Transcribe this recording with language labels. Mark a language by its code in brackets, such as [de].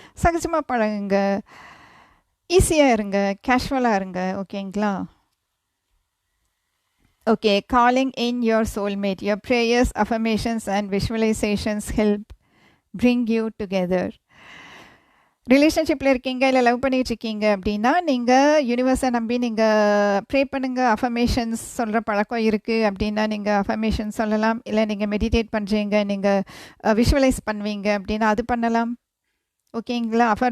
[ta] சகஜமாக பழகுங்க, ஈஸியாக இருங்க, கேஷுவலாக இருங்க, ஓகேங்களா? [en] Okay, calling in your soulmate. Your prayers, affirmations and visualizations help bring you together. [ta] ரிலேஷன்ஷிப்பில் இருக்கீங்க இல்லை லவ் பண்ணிகிட்டு இருக்கீங்க அப்படின்னா நீங்கள் யூனிவர்ஸை நம்பி நீங்கள் ப்ரே பண்ணுங்கள். அஃபர்மேஷன்ஸ் சொல்கிற பழக்கம் இருக்குது அப்படின்னா நீங்கள் அஃபர்மேஷன்ஸ் சொல்லலாம். இல்லை நீங்கள் மெடிடேட் பண்ணுறீங்க, நீங்கள் விஷுவலைஸ் பண்ணுவீங்க அப்படின்னா அது பண்ணலாம், ஓகேங்களா?